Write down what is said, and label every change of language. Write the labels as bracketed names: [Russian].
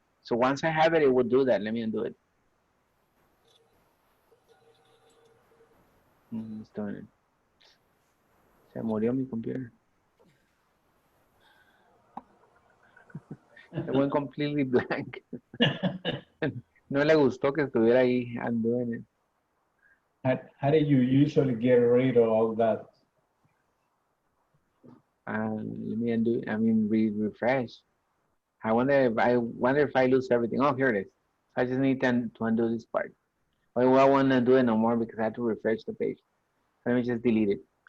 [English] So once I have it, it will do that. Let me undo it. It's doing it. [Spanish] Se murió mi [English] computer. It went completely blank. [Spanish] No le gustó que estuviera ahí [English] undoing it. How do you usually get rid of all that? Let me undo. I mean, refresh. I wonder if I lose everything. Oh, here it is. I just need to undo this part. Well, I want to do it no more because I had to refresh the page. Let me just delete it.